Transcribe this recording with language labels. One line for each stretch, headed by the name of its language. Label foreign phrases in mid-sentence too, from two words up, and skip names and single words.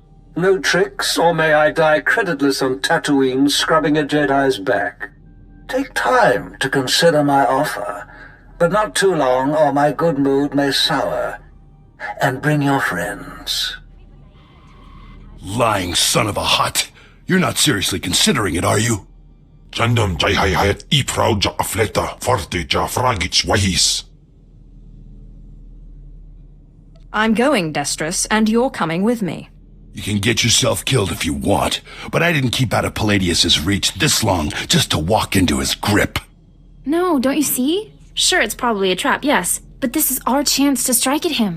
English: No tricks, or may I die creditless on Tatooine scrubbing a Jedi's back. Take time to consider my offer, but not too long or my good mood may sour. And bring your friends. Lying son of a hut. You're not seriously considering it, are you? Jandam jai hai hayat I proud ja afleta forte ja fragits wahis. I'm going, Destrus, and you're coming with me. You can get yourself killed if you want, but I didn't keep out of Palladius's reach this long just to walk into his grip. No, don't you see? Sure, it's probably a trap, yes, but this is our chance to strike at him.